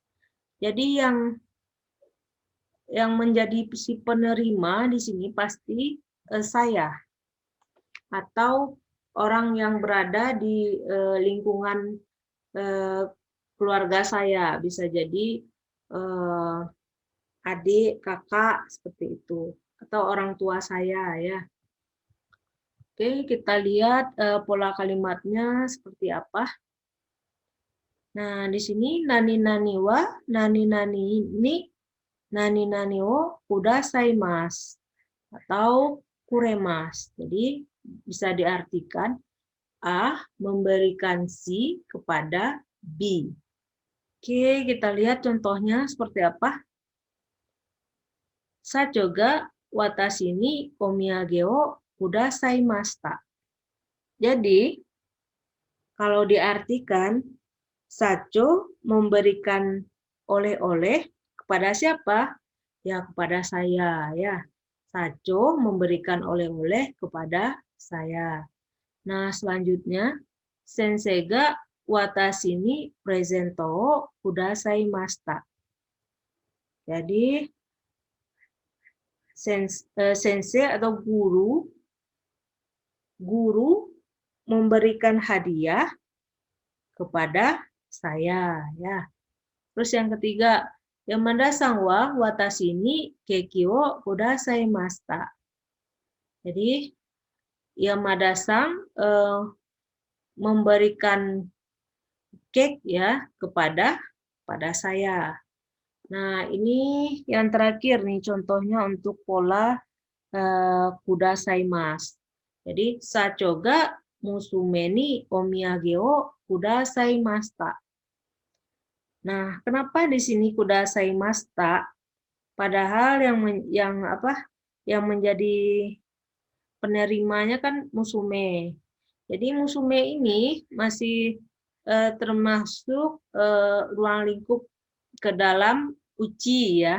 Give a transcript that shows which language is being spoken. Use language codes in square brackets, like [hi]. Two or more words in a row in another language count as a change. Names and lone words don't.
[id] Jadi yang menjadi si penerima di sini pasti saya atau orang yang berada di lingkungan keluarga saya, bisa jadi adik, kakak seperti itu, atau orang tua saya ya. Oke, kita lihat pola kalimatnya seperti apa. Nah, di sini [ja] 何々は、何々 ini, 何々をくださいます atau kuremas. [id] Jadi bisa diartikan A memberikan si kepada B. Oke, kita lihat contohnya seperti apa. [ja] 社長が私にお土産をくださいました. [id] Jadi, kalau diartikan, Sacho memberikan oleh-oleh kepada siapa? Ya, kepada saya. Ya, Sacho memberikan oleh-oleh kepada saya. Nah, selanjutnya, [ja] 先生が私にプレゼントをくださいました. [id] Jadi, sensei atau guru memberikan hadiah kepada saya ya. Terus yang ketiga, [ja] 山田さんは私にケーキをくださいました. [id] Jadi Yamada-san memberikan cake ya kepada saya. Nah, ini yang terakhir nih contohnya untuk pola kudasaimasu. Jadi, [ja] 社長が娘にお土産をくださいました. [id] Nah, kenapa di sini kudasaimashita? Padahal yang menjadi penerimanya kan musume. Jadi musume ini masih termasuk ruang lingkup ke dalam uchi ya.